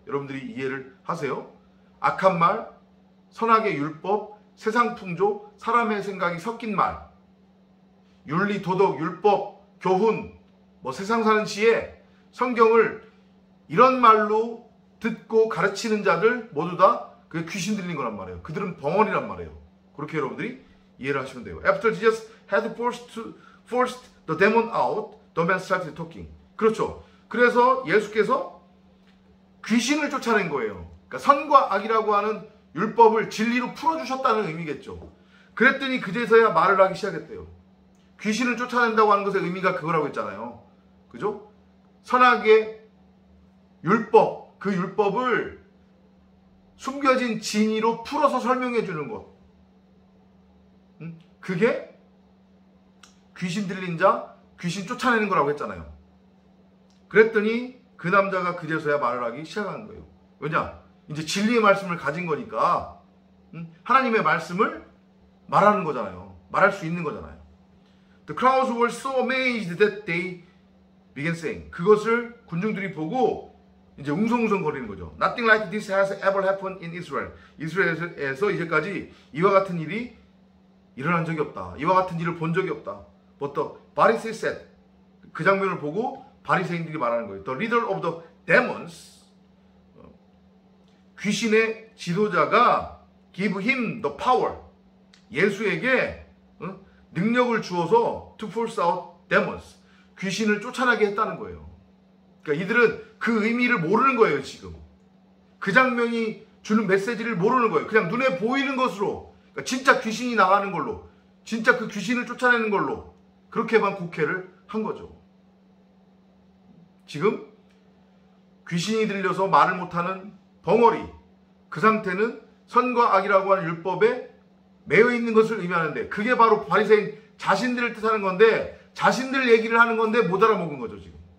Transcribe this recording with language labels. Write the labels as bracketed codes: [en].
[ko] 여러분들이 이해를 하세요. 악한 말, 선악의 율법, 세상 풍조, 사람의 생각이 섞인 말, 윤리, 도덕, 율법, 교훈, 세상 사는 지혜, 성경을 이런 말로 듣고 가르치는 자들 모두 다 그게 귀신 들린 거란 말이에요. 그들은 벙어리란 말이에요. 그렇게 여러분들이 이해를 하시면 돼요. [en] After Jesus had forced the demon out, the man started talking. [ko] 그렇죠. 그래서 예수께서 귀신을 쫓아낸 거예요. 그러니까 선과 악이라고 하는 율법을 진리로 풀어주셨다는 의미겠죠. 그랬더니 그제서야 말을 하기 시작했대요. 귀신을 쫓아낸다고 하는 것의 의미가 그거라고 했잖아요. 그죠? 선악의 율법, 그 율법을 숨겨진 진리로 풀어서 설명해 주는 것. 그게 귀신 들린 자, 귀신 쫓아내는 거라고 했잖아요. 그랬더니 그 남자가 그제서야 말을 하기 시작하는 거예요. 왜냐? 이제 진리의 말씀을 가진 거니까 하나님의 말씀을 말하는 거잖아요. 말할 수 있는 거잖아요. [en] The crowds were so amazed that they began saying. [ko] 그것을 군중들이 보고 이제 웅성웅성 거리는 거죠. [en] Nothing like this has ever happened in Israel. [ko] 이스라엘에서 이제까지 이와 같은 일이 일어난 적이 없다. 이와 같은 일을 본 적이 없다. [en] But the Pharisees said. [ko] 그 장면을 보고 바리새인들이 말하는 거예요. [en] The leader of the demons, [ko] 귀신의 지도자가 [en] give him the power, [ko] 예수에게 능력을 주어서 [en] to force out demons, [ko] 귀신을 쫓아나게 했다는 거예요. 그러니까 이들은 그 의미를 모르는 거예요. 지금 그 장면이 주는 메시지를 모르는 거예요. 그냥 눈에 보이는 것으로, 그러니까 진짜 귀신이 나가는 걸로, 진짜 그 귀신을 쫓아내는 걸로 그렇게만 국회를 한 거죠. 지금 귀신이 들려서 말을 못하는 벙어리, 그 상태는 선과 악이라고 하는 율법에 매여 있는 것을 의미하는데, 그게 바로 바리새인 자신들을 뜻하는 건데, 자신들 얘기를 하는 건데 못 알아먹은 거죠 지금.